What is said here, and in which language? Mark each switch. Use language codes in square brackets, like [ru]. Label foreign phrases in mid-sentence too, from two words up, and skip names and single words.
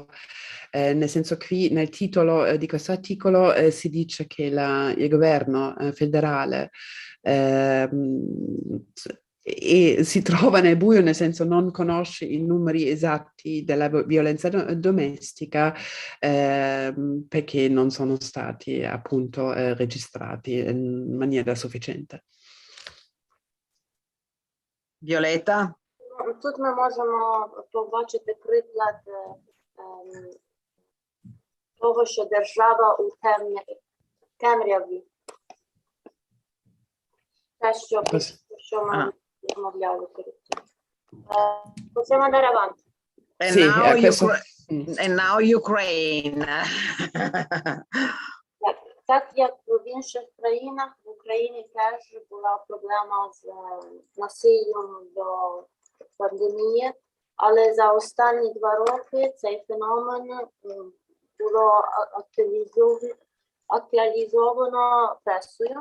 [it] Nel senso, qui nel titolo di questo articolo si dice che il governo federale e si trova nel buio, nel senso non conosce i numeri esatti della violenza domestica perché non sono stati appunto registrati in maniera sufficiente. Violetta? [uk] Тут ми можемо побачити приклад того, що держава у темряві. Те, що ми розмовляли перед цим. [it] Possiamo andare avanti. [en] And, [it] Sì, [en] now, [it] questo... [en] and now Ukraine. [uk] Так як в інших країнах, в Україні теж була проблема з насиллям до пандемії, але за останні 2 роки цей феномен було актуалізовано пресою.